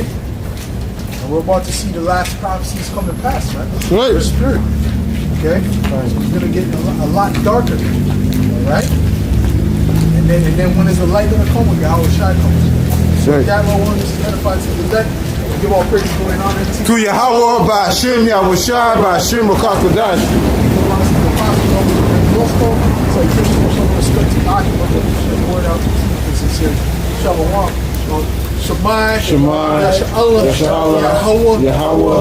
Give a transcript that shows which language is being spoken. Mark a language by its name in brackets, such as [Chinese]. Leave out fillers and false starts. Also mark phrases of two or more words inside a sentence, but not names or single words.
[English] And we're about to see the last prophecies come to pass, right? Right. The spirit. Okay? So it's going to get a lot darker. All right? And then when is the light going to come? When Yahweh Shai comes. So Right. that Lord wants to edify to the elect. Give all praise going on in To Yahweh, Ba'ashem, Yahushai, Ba'ashem, Okakodash. Shemai, Shemai, Yasha'Allah, Yasha'Allah, Yahweh, Yahweh,